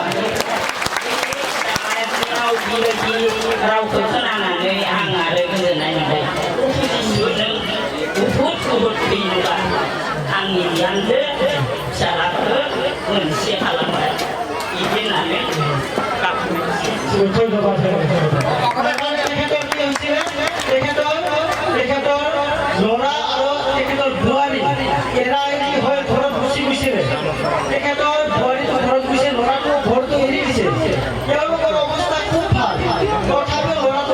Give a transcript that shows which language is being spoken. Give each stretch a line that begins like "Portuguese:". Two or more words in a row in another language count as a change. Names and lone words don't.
Bodo: राव बेबायदि रावखौ खोनानानै आं आरो गोजोननाय मोनबाय नों बुहुद बुहुद फैनोबा आंनि बिहामजो फिसालाखौ मोनसे खालामबाय बिदि होननानै
Assamese: ধন্যবাদ তেখেতৰ কি হৈছিলে তেখেতৰ ল'ৰা আৰু তেখেতৰ বোৱাৰী এৰা এৰি হৈ ঘৰত গুচি গৈছিলে তেখেতৰ বোৱাৰীটো ঘৰত গৈছে ল'ৰাটো ঘৰটো এৰি দিছে তেওঁলোকৰ অৱস্থা খুব ভাল তথাপিও ল'ৰাটো